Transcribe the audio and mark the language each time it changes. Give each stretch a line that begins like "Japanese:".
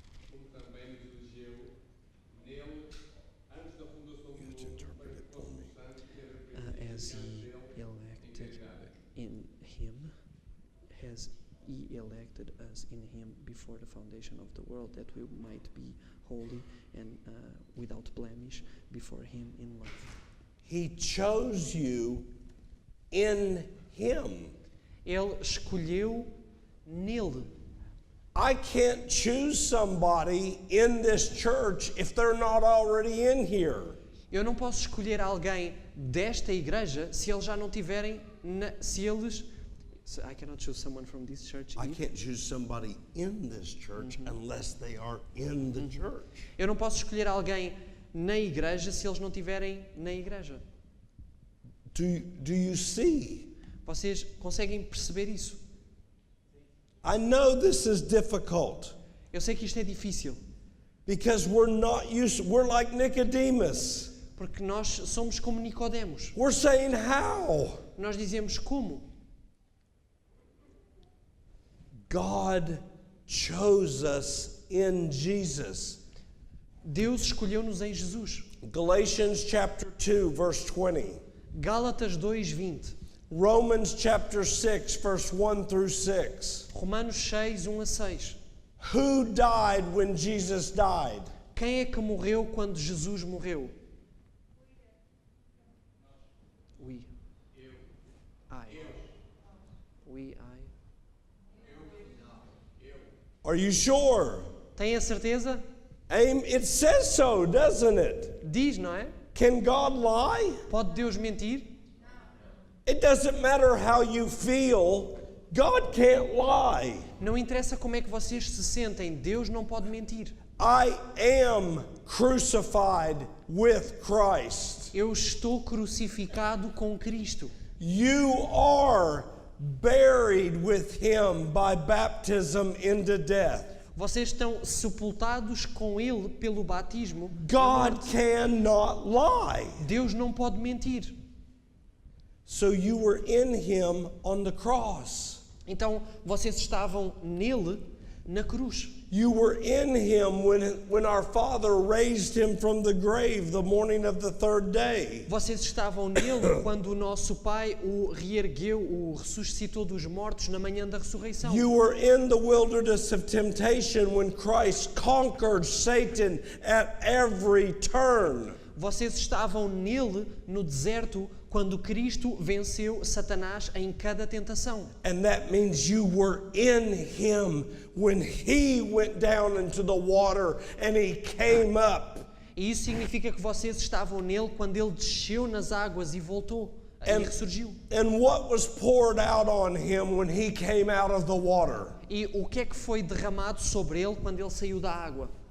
Portuguese: Como também nos elegeu nele antes da fundação do mundo, para que fôssemos santos e arrependidos
English: As
Portuguese: diante
English: he
Portuguese: dele
English: elected
Portuguese: em
English: in him, as he elected us in him before the foundation of the world, that we might be holy and without blemish before him in love. He chose you in him.
Portuguese: Ele escolheu nele.
English: I can't choose somebody in this church if they're not already in here.
Portuguese: Eu não posso escolher alguém desta igreja se eles já não tiverem,
English: I cannot choose someone from this church. I can't choose somebody in this church unless they are in the church.
Portuguese: Eu não posso escolher alguém na igreja se eles não tiverem na igreja.
English: Do you see?
Portuguese: Vocês conseguem perceber isso?
English: I know this is difficult
Portuguese: Eu sei que isto é difícil,
English: because we're like Nicodemus.
Portuguese: porque nós somos como Nicodemos.
English: We're saying how?
Portuguese: Nós dizemos como?
English: God chose us in Jesus.
Portuguese: Deus escolheu-nos em Jesus.
English: Galatians chapter 2 verse 20.
Portuguese: Gálatas 2:20.
English: Romans chapter 6 verse 1 through 6.
Portuguese: Romanos 6:1-6.
English: Who died when Jesus died?
Portuguese: Quem é que morreu quando Jesus morreu?
English: We. I. We, I. Are you sure?
Portuguese: Tem a certeza?
English: It says so, doesn't it?
Portuguese: Diz, não é?
English: Can God lie?
Portuguese: Pode Deus mentir?
English: It doesn't matter how you feel. God can't lie.
Portuguese: Não interessa como é que vocês se sentem, Deus não pode mentir.
English: I am crucified with Christ.
Portuguese: Eu estou crucificado com Cristo.
English: You are buried with him by baptism into death.
Portuguese: Vocês estão sepultados com Ele pelo batismo.
English: God cannot lie.
Portuguese: Deus não pode mentir.
English: So you were in him on the cross.
Portuguese: Então, vocês estavam nele na cruz.
English: You were in him when our Father raised him from the grave the morning of the third day.
Portuguese: Vocês estavam nele quando o nosso Pai o reergueu, o ressuscitou dos mortos na manhã da ressurreição.
English: You were in the wilderness of temptation when Christ conquered Satan at every turn.
Portuguese: Vocês estavam nele no deserto quando Cristo venceu Satanás em cada tentação.
English: And that means you were in him when he went down into the water and he came up.
Portuguese: E isso significa que vocês estavam nele quando ele desceu nas águas e voltou e ressurgiu.
English: And what was poured out on him when he came out of the water?
Portuguese: E o que é que foi derramado sobre ele quando ele saiu da água?